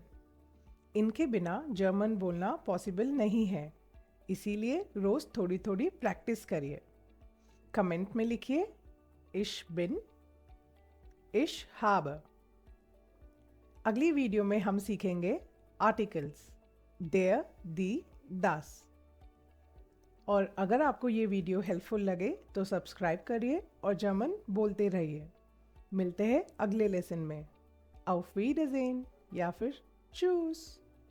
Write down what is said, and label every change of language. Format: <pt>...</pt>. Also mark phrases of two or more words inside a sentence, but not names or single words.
<hi>इनके बिना जर्मन बोलना पॉसिबल नहीं है, इसीलिए रोज़ थोड़ी थोड़ी प्रैक्टिस करिए। कमेंट में लिखिए</hi> <de>Ich bin, Ich habe।</de> <hi>अगली वीडियो में हम सीखेंगे आर्टिकल्स</hi> <de>der, die, das।</de> <hi>और अगर आपको ये वीडियो हेल्पफुल लगे तो सब्सक्राइब करिए और जर्मन बोलते रहिए। मिलते हैं अगले लेसन में।</hi> <de>auf Wiedersehen</de> <hi>या फिर चूस।</hi>